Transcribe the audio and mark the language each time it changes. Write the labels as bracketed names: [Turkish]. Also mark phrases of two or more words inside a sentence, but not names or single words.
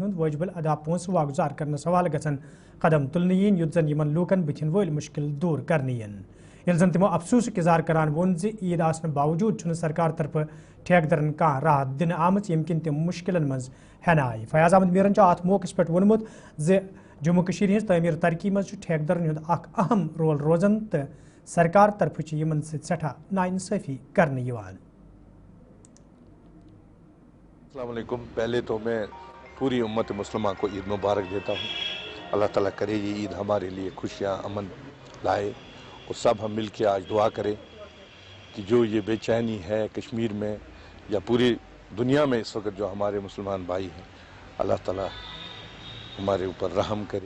[Kashmiri] ہند واجب ادا پونسہ واگزار کرنس حوالہ گھن قدم تلنہ ین یت زن یمن لوکن بتھن ول مشکل دور کرنہ ین یل زن تمو افسوس اظہار کران وون عید آسنہ باوجود چھنہ سرکار طرف ٹھیکدرن کان راحت دن آمت یم کن تم مشکلن مز ہین آئی فیاض احمد میرن ات موقع پہ وونمت جموں کشیر ہز تعمیر ترقی مز ٹھیکدرن ہند اخ اہم رول روزان تو سرکار طرف یمن سٹھا ناانصافی کرنے یوان۔ [Urdu] السلام علیکم۔ پہلے تو میں پوری امت مسلمہ کو عید مبارک دیتا ہوں۔ اللہ تعالیٰ کرے یہ عید ہمارے لیے خوشیاں امن لائے اور سب ہم مل کے آج دعا کریں کہ جو یہ بے چینی ہے کشمیر میں یا پوری دنیا میں اس وقت جو ہمارے مسلمان بھائی ہیں اللہ تعالیٰ ہمارے اوپر رحم کرے۔